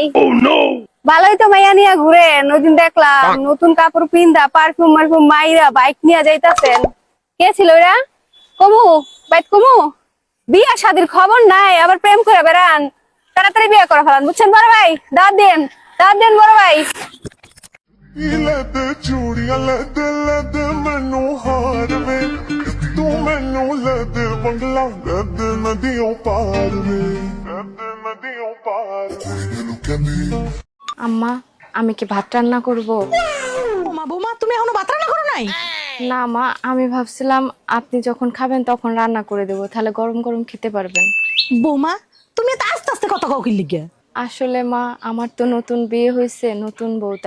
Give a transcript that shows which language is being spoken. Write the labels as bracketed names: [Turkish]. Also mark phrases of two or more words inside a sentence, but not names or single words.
[Bangla] ভালোই তো মাইয়া নিয়ে ঘুরে, নতুন দেখলাম নতুন কাপড় পিন্দা, পারফিউম মারফিউম মাইরা বাইক নিয়ে যাইতাছেন। কে ছিল এরা? কমু বাইক কমু, বিয়া শাদির খবর নাই, আবার প্রেম করে বেড়ান। তাড়াতাড়ি বিয়ে করে ফেলান, বুঝছেন বড় ভাই? দাঁত দেন বড় ভাই। [Punjabi] ਚੂੜੀਆਂ ਲਦ ਮੈਨੂੰ ਹਾਰ ਵੇ, ਤੂ ਮੈਨੂੰ ਲਦ ਬੰਗਲਾ ਲਦ ਨਦੀਆਂ ਪਾਰ ਵੇ, ਲਦ ਨਦੀਆਂ ਪਾਰ ਵੇ। [Bangla] আম্মা, আমি কি ভাত রান্না করব? বৌমা তুমি এখনো ভাত রান্না করো নাই? না মা, আমি ভাবছিলাম আপনি যখন খাবেন তখন রান্না করে দেবো, তাহলে গরম গরম খেতে পারবেন। বৌমা তুমি তো আস্তে আস্তে কথা কাউকে লিখে। আসলে মা, আমার তো নতুন বিয়ে হয়েছে, নতুন বউ, তাই